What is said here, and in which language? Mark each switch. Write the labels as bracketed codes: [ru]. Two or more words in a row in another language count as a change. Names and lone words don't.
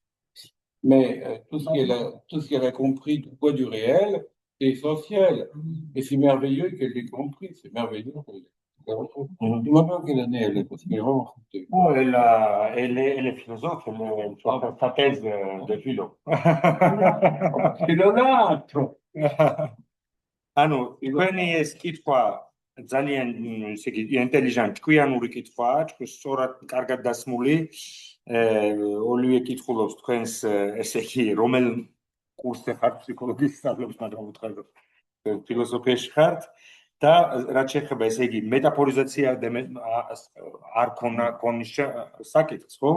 [fr] Mais tout ce qu'elle a compris du poids du réel, c'est essentiel. Et c'est merveilleux qu'elle l'ait compris, c'est merveilleux qu'elle l'ait compris. Dis-moi pas quelle année elle est, parce qu'elle est vraiment foutue. Oh, elle est philosophe, elle fait sa thèse de philo. C'est l'honneur. [ka] ანუ თქვენი ეს კითხვა ძალიან ესე იგი ინტელიგენტი კვიანური კითხვაა, თქვენ სწორად კარგად დასმული. ოლივე კითხულობს თქვენს ესე იგი რომელ კურსზე ხართ ფსიქოლოგიის სწავლობს, მაგრამ უთხარ ფილოსოფიაში ხართ და რაც შეეხება ესე იგი მეტაფორიზაცია არ ქონის საკითხს, ხო?